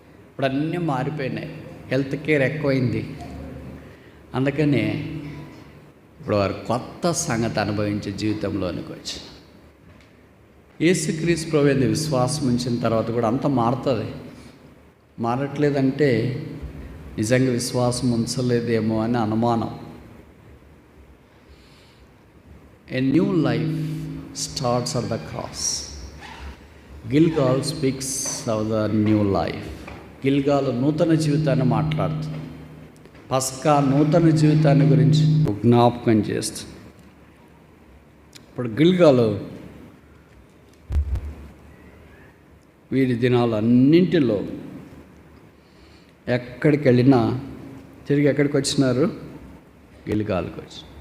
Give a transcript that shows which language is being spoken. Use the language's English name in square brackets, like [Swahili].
[Telugu] ఇప్పుడు అన్నీ మారిపోయినాయి. హెల్త్ కేర్ ఎక్కువైంది. అందుకనే ఇప్పుడు వారు కొత్త సంగతి అనుభవించే జీవితంలోనికి వచ్చి యేసుక్రీస్తు ప్రభువుని విశ్వాసం ఉంచిన తర్వాత కూడా అంత మారుతుంది. మారట్లేదంటే నిజంగా విశ్వాసం ఉంచలేదేమో అని అనుమానం. [English] A new life starts at the cross. Gilgal speaks of the new life. [Telugu] గిల్గాల్ నూతన జీవితాన్ని మాట్లాడుతుంది. పస్కా నూతన జీవితాన్ని గురించి జ్ఞాపకం చేస్తుంది. ఇప్పుడు గిల్గాల్ వీరి దినాలన్నింటిలో ఎక్కడికి వెళ్ళినా తిరిగి ఎక్కడికి వచ్చినారు? గిల్గాల్కి వచ్చి.